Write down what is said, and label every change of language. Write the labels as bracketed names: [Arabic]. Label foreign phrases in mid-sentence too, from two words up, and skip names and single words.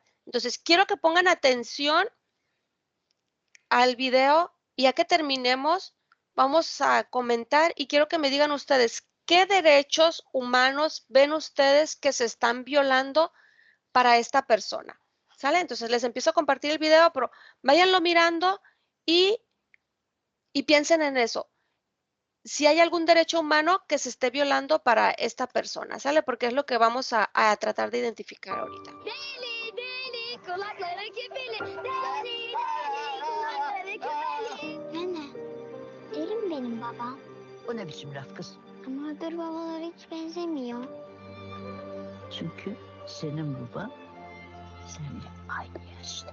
[Spanish] Entonces, quiero que pongan atención al video y ya que terminemos, vamos a comentar y quiero que me digan ustedes qué derechos humanos ven ustedes que se están violando para esta persona. ¿Sale? Entonces les empiezo a compartir el video, pero váyanlo mirando y piensen en eso. Si hay algún derecho humano que se esté violando para esta persona, ¿sale? Porque es lo que vamos a tratar de identificar ahorita. [Turkish] Deli deli kulakları küpeli. Deli deli kulakları küpeli. Nene, deli mi benim babam? O ne biçim laf kız? Ama öbür babalara hiç benzemiyor. Çünkü senin baban seninle aynı yaşta.